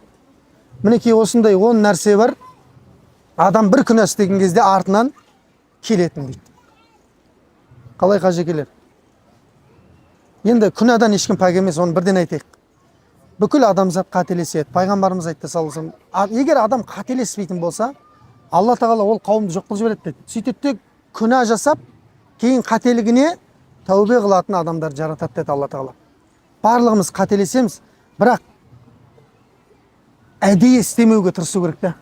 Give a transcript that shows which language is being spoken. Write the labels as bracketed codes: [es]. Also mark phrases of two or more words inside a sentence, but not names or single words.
[kk] Мінекей осындай 10 нәрсе бар. Адам бір күнә істеген кезде артынан келетін дейді. Қалай қажекелер? Енді күнәдан ешкім пәк емес, оны бірден айтайық. Бүкіл адамзат қателеседі. Пайғамбарымыз айтты [ar] صلى الله عليه وسلم, [kk] егер адам қателеспейтін болса, Алла тағала ол қауымды жоқ қылып жібереді дейді. Сөйтеді де күнә жасап, кейін қателігіне тәубе қылатын адамдар жаратады деді Алла тағала. Барлығымыз қателесеміз, бірақ әдейі істемеуге тырысу керек та.